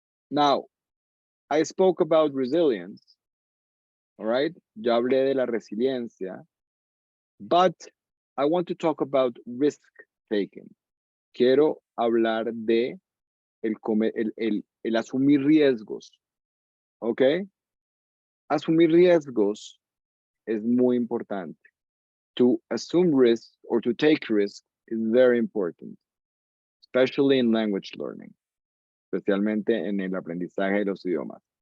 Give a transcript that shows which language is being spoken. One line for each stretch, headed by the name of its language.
English: Now, I spoke about resilience. All right?
Spanish: Ya hablé de la resiliencia.
English: But I want to talk about risk taking.
Spanish: Quiero hablar de el asumir riesgos. ¿Ok? Asumir riesgos es muy importante.
English: To assume risk or to take risk is very important, especially in language learning,
Spanish: especialmente en el aprendizaje de los idiomas.